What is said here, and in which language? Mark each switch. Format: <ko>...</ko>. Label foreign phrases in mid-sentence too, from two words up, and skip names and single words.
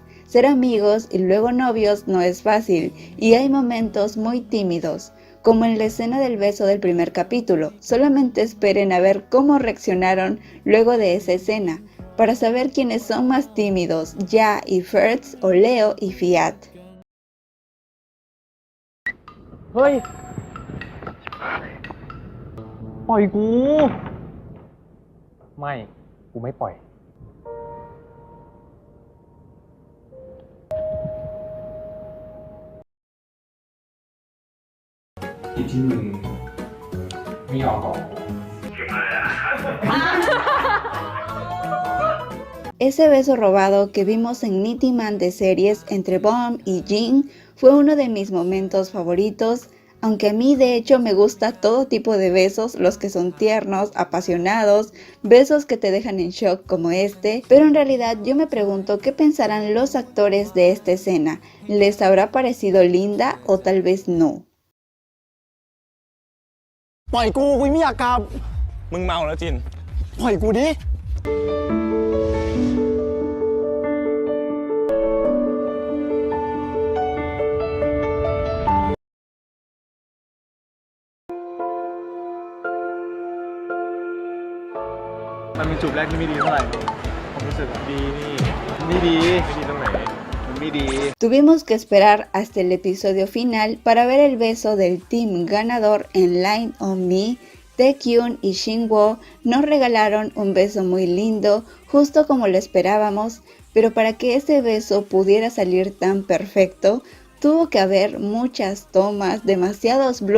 <es>Ser amigos y luego novios no es fácil y hay momentos muy tímidos, como en la escena del beso del primer capítulo. Solamente esperen a ver cómo reaccionaron luego de esa escena, para saber quiénes son más tímidos, Jae y First o Leo y Fiat.</es> <th>เฮ้ยปล่อยกู ไม่ กูไม่ปล่อย ที่มึงไม่ยอมบอก</th> <es>Ese beso robado que vimos en Nitty Man de series entre Bom y Jin fue uno de mis momentos favoritos, aunque a mí de hecho me gusta todo tipo de besos, los que son tiernos, apasionados, besos que te dejan en shock como este, pero en realidad yo me pregunto qué pensarán los actores de esta escena, ¿les habrá parecido linda o tal vez no?</es> <th>ปล่อยกูไม่อยากกลับ มึงเมาแล้วจิน ปล่อยกูดิ มันเป็นจูบแรกที่ไม่ดีเท่าไหร่ผมรู้สึกดีนี่ไม่ดีตรงไหนมันไม่ดี</th> <es>Tuvimos que esperar hasta el episodio final para ver el beso del team ganador en Line on Me. Taekyun y Shinwo nos regalaron un beso muy lindo, justo como lo esperábamos, pero para que ese beso pudiera salir tan perfecto, tuvo que haber muchas tomas, demasiados bloopers.</es>